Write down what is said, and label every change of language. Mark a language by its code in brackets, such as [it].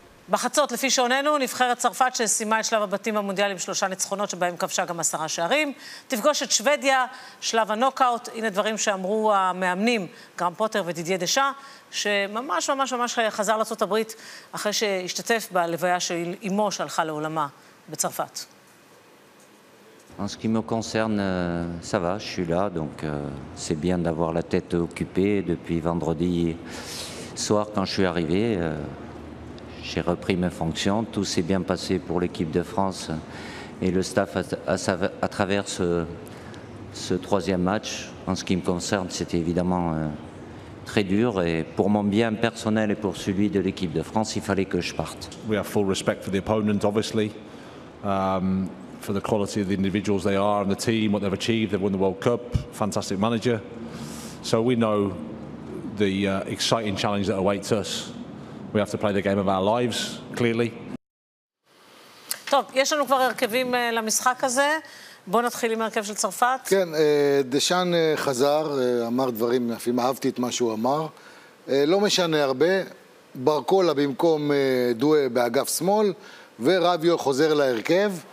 [he] בחצות, לפי שעוננו, נבחרת צרפת שסיימה את שלב הבתים במונדיאל עם 3 ניצחונות שבהם כבשה גם 10 שערים. תפגוש את שוודיה, שלב הנוקאוט. הנה דברים שאמרו המאמנים, גרם פוטר ודידיה דשא, שממש ממש ממש חזר לארצות הברית אחרי שהשתתף בלוויה של אמו שהלכה לעולמה בצרפת. [fr] En ce qui me concerne, ça va, je suis là, donc c'est bien d'avoir la tête occupée depuis vendredi soir quand je suis arrivé. J'ai repris mes fonctions, tout s'est bien passé pour l'équipe de France et le staff à travers ce troisième match. En ce qui me concerne, c'était évidemment très dur et pour mon bien personnel et pour celui de l'équipe de France, il fallait que je parte. [en] We have full respect for the opponent, obviously, for the quality of the individuals they are and the team, what they've achieved. They've won the World Cup, fantastic manager. So we know the exciting challenge that awaits us. We have to play the game of our lives, clearly. [he] טוב, יש לנו כבר הרכבים למשחק הזה. בואו נתחיל עם הרכב של צרפת. כן, דשאן חזר, אמר דברים יפים, אהבתי את מה שהוא אמר. לא משנה הרבה. ברקולה במקום דואה באגף שמאל, ורביו חוזר להרכב.